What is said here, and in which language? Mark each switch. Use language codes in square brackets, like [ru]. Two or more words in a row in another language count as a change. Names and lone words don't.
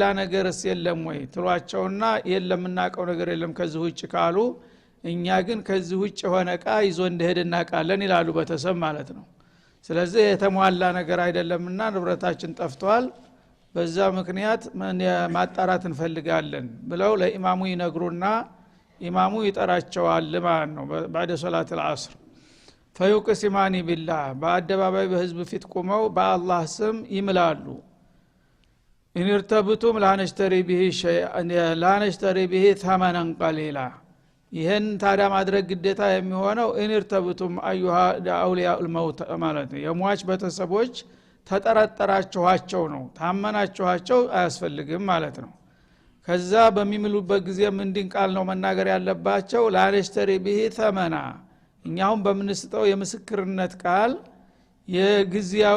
[am] ነገርስ የለም ወይ ትሏቸውና የለም እናቀው ነገር የለም ከዚህ ውጭ ካሉ እኛ ግን ከዚህ ውጭ ሆነ እቃ ይዞ እንደሄደ እናቃለን ይላሉ ቤተሰብ ማለት ነው። ስለዚህ የተሟላ ነገር አይደለምና ንብረታችን ጠፍቷል በዛ ምክንያት ማጣራት እንፈልጋለን ብለው ለኢማሙ ይነግሩና ኢማሙ ይጠራቸዋል ማለት ነው። [ar] بعد صلاه العصر فيقسمان بالله [am] በአደባባይ በህዝብ ፊት ቆመው በአላህ ስም ይምላሉ። [ar] ان ارتبتم لا نشتري به شيئا لا نشتري به ثمنا قليلا [am] ይሄን ታዲያ ማድረግ ግዴታ የሚሆነው [ar] إن ارتبتم أيها أولياء الموت [am] ማለት ነው የሟች ቤተሰቦች ተጠረጠራችኋቸው ነው ታመናችኋቸው አያስፈልግም ማለት ነው ከዛ በሚምሉበት ጊዜ ምንድን ቃል ነው መናገር ያለባቸው [ar] لا نشتري به ثمنا [am] እኛውም በምንስጠው የምስክርነት ቃል የግዚያዊ